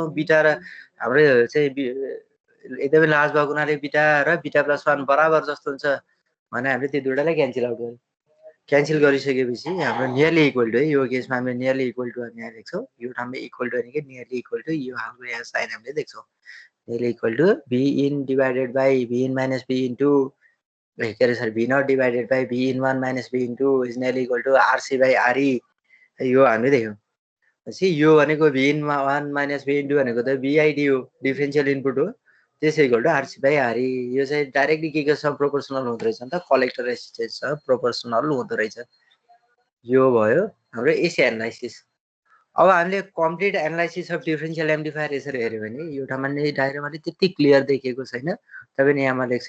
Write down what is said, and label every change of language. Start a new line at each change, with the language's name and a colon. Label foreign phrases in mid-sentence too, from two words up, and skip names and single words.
Nepali: बीटा र हाम्रो चाहिँ एकदमै लार्ज भएको हुनाले बीटा र बीटा प्लस 1 बराबर जस्तो हुन्छ भने हामीले त्यो दुईटालाई
English: cancel out
Nepali: गर्यौँ। क्यान्सल गरिसकेपछि हाम्रो
English: nearly equal to
Nepali: है, यो केसमा हामीले
English: nearly equal to
Nepali: हामी यहाँ देख्छौँ। यो ठाउँमा
English: equal to
Nepali: भनेको
English: nearly equal to
Nepali: यो हालको यहाँ साइन हामीले देख्छौँ।
English: nearly equal to VN divided by VN minus VN2 के अरे sorry V not divided by VN1 minus VN2 is nearly equal to RC by RE,
Nepali: यो हामीले देख्यौँ। सी यो भनेको
English: V in 1 minus V in 2
Nepali: भनेको त VID हो,
English: differential input
Nepali: हो।
English: त्यसै equal to RC by RE.
Nepali: यो चाहिँ डाइरेक्टली के सँग प्रोपोर्सनल हुँदो रहेछ नि त,
English: collector resistanceसँग
Nepali: प्रोपोर्सनल हुँदो रहेछ। यो भयो हाम्रो
English: AC analysis.
Nepali: अब हामीले
English: complete analysis of differential amplifier
Nepali: यसरी हेऱ्यो भने यो ठाउँमा नै डायग्राममा त्यति क्लियर देखिएको छैन, तपाईँ यहाँमा लेख्छु।